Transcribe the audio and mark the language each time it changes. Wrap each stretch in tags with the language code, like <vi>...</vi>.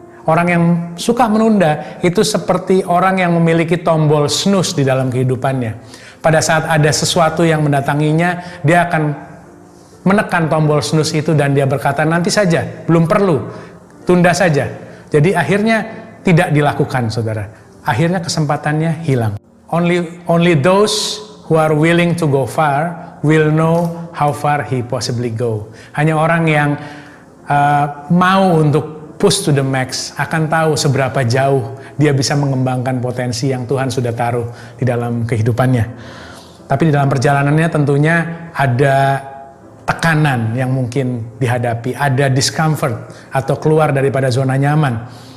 <id>Orang yang suka menunda itu seperti orang yang memiliki tombol snooze di dalam kehidupannya. Pada saat ada sesuatu yang mendatanginya, dia akan menekan tombol snooze itu dan dia berkata, nanti saja, belum perlu, tunda saja. Jadi akhirnya tidak dilakukan, saudara. Akhirnya kesempatannya hilang.</id> <en>Only those who are willing to go far will know how far he possibly go.</en> <id>Hanya orang yang mau untuk</id> <en>push to the max</en> <id>akan tahu seberapa jauh dia bisa mengembangkan potensi yang Tuhan sudah taruh di dalam kehidupannya. Tapi di dalam perjalanannya tentunya ada tekanan yang mungkin dihadapi, ada discomfort atau keluar daripada zona nyaman.</id>